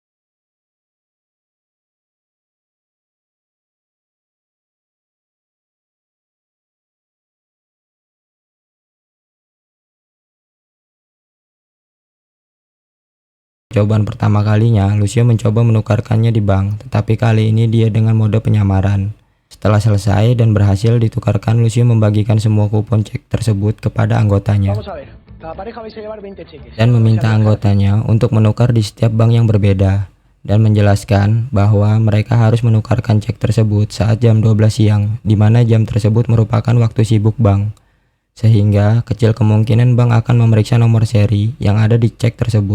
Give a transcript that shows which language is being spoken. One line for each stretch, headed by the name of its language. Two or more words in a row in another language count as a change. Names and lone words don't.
Indonesian: Percobaan pertama kalinya, Lucio mencoba menukarkannya di bank, tetapi kali ini dia dengan mode penyamaran. Setelah selesai dan berhasil ditukarkan, Lucio membagikan semua kupon cek tersebut kepada anggotanya.
Spanish: Vamos a ver. Cada pareja vais a llevar 20 cheques.
Indonesian: dan meminta anggotanya untuk menukar di setiap bank yang berbeda dan menjelaskan bahwa mereka harus menukarkan cek tersebut saat jam 12 siang, di mana jam tersebut merupakan waktu sibuk bank. Sehingga kecil kemungkinan bank akan memeriksa nomor seri yang ada di cek tersebut.